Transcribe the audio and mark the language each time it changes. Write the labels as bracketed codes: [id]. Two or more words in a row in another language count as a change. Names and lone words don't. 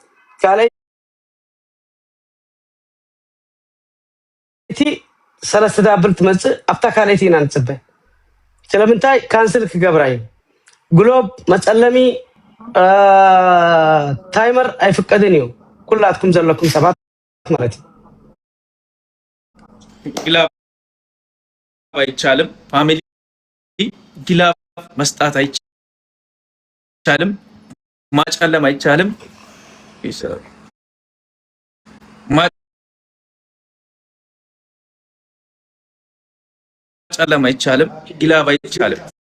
[ti] ካልአይቲ ሰለስተ ዳብል ትመፅእ ኣብታ ካልአይቲ ኢና ንፅበ። ስለምንታይ ካንስል ክገብራ እዩ። ግሎብ መፀለሚ ታይመር አይፍቀድን እዩ። ኩላትኩም ዘለኩም ሰባት ማለት እዩ። [am] ግላብ አይቻልም። ፋሚሊ ግላብ መስጣት አይቻልም። ማጨለም አይቻልም። ማጨለም አይቻልም። ግላብ አይቻልም።